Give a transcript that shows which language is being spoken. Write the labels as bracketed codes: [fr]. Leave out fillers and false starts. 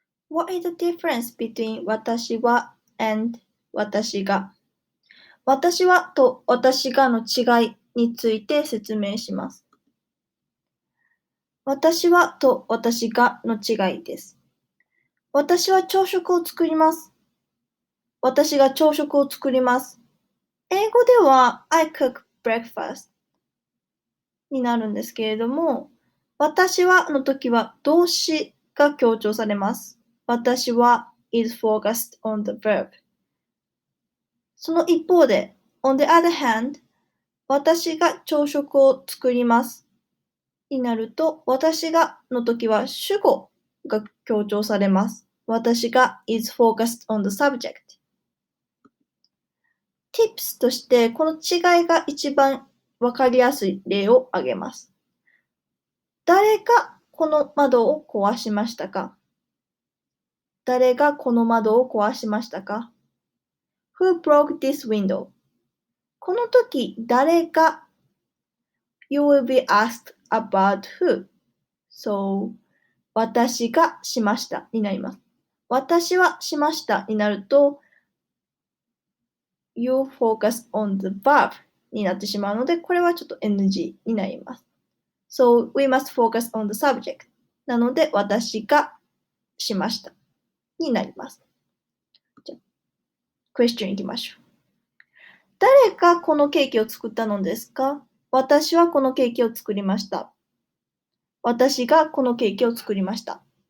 [en] What is the difference between [ja] 私は [en] and [ja] 私が？私はと私がの違いについて説明します。私はと私がの違いです。私は朝食を作ります。私が朝食を作ります。英語では [en] I cook breakfast [ja] になるんですけれども、私はの時は動詞が強調されます。私は [en] is focused on the verb。 [ja] その一方で、 [en] on the other hand、 [ja] 私が朝食を作りますになると、私がの時は主語が強調されます。私が [en] is focused on the subject。 [ja] tips としてこの違いが一番わかりやすい例を挙げます。誰がこの窓を壊しましたか？誰がこの窓を壊しましたか？ [en] Who broke this window? [ja] この時、誰が [en] You will be asked about who. So, [ja] 私がしましたになります。私はしましたになると、 [en] You focus on the verb [ja] になってしまうので、これはちょっと NG になります。 [en] So, we must focus on the subject. [ja] なので、私がしましたになります。じゃあ、クエスチョンいきましょう。誰がこのケーキを作ったのですか？私はこのケーキを作りました。私がこのケーキを作りました。